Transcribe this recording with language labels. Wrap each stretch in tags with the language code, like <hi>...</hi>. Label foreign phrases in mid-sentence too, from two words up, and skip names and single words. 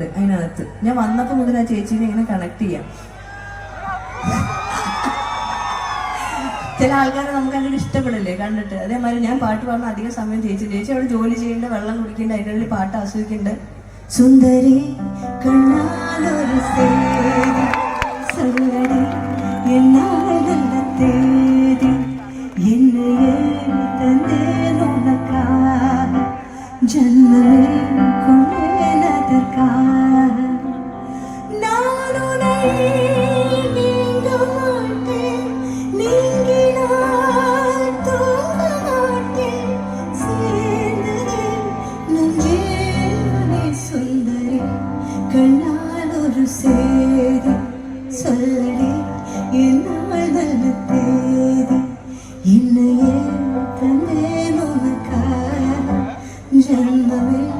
<ml>അതിനകത്ത് ഞാൻ വന്നപ്പോൾ മുതൽ ആ ചേച്ചീനെ ഇങ്ങനെ കണക്ട് ചെയ്യാം. ചില ആൾക്കാരെ നമുക്ക് അങ്ങനെ ഇഷ്ടപ്പെടില്ലേ കണ്ടിട്ട്. അതേമാതിരി ഞാൻ പാട്ട് പാടുന്ന അധികം സമയം ചേച്ചി അവിടെ ജോലി ചെയ്യേണ്ട, വെള്ളം കുടിക്കേണ്ട, അതിൻ്റെ ഉള്ളിൽ പാട്ട് ആസ്വദിക്കേണ്ട.</ml> <ta>சுந்தரி கண்ணாலொரு சல்லடி என்னாலல்ல தேடி என்னையே தந்தேன் உனக்காக ஜன்மமே கொண்டேனதற்காக நான் உன்னை நீங்க மாட்டேன் நீங்கினால் தூங்க மாட்டேன் சேர்ந்ததே நம் ஜீவனே சுந்தரி கண்ணால் ஒரு சேதி சொல்லடி என்னால் நல்ல தேதி என்னையே தந்தேன் உனக்காக ஜன்மமே</ta>